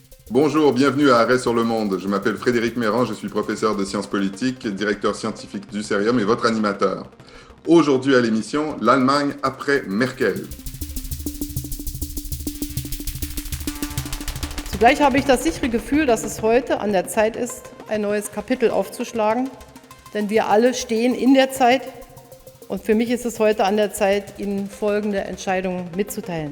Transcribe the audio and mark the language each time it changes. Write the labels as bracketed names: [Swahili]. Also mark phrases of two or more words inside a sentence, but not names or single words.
[French] Bonjour, bienvenue à Arrêt sur le monde. Je m'appelle Frédéric Méran, je suis professeur de sciences politiques, directeur scientifique du Cerium et votre animateur. Aujourd'hui à l'émission, l'Allemagne après Merkel. [German] Zugleich habe ich das sichere Gefühl, dass es heute an der Zeit ist, ein neues Kapitel aufzuschlagen, denn wir alle stehen in der Zeit und für mich ist es heute an der Zeit, Ihnen folgende Entscheidungen mitzuteilen.